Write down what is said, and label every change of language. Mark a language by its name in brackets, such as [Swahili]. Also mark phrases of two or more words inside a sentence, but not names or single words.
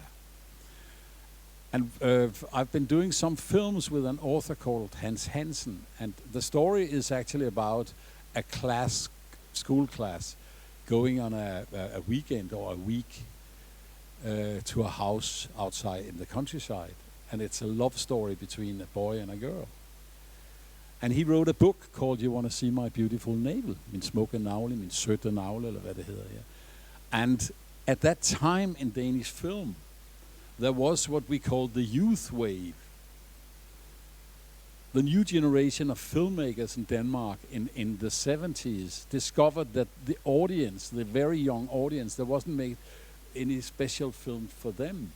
[English] And I've been doing some films with an author called Hans Hansen, and the story is actually about a school class, going on a weekend or a week to a house outside in the countryside. And it's a love story between a boy and a girl. And he wrote a book called You Wanna See My Beautiful Navel, [Danish] Min smukke navle, min søde navle, eller hvad det hedder, ja. [English] And at that time in Danish film, there was what we called the youth wave. The new generation of filmmakers in Denmark in the 70s discovered that the audience, the very young audience, there wasn't made any special film for them.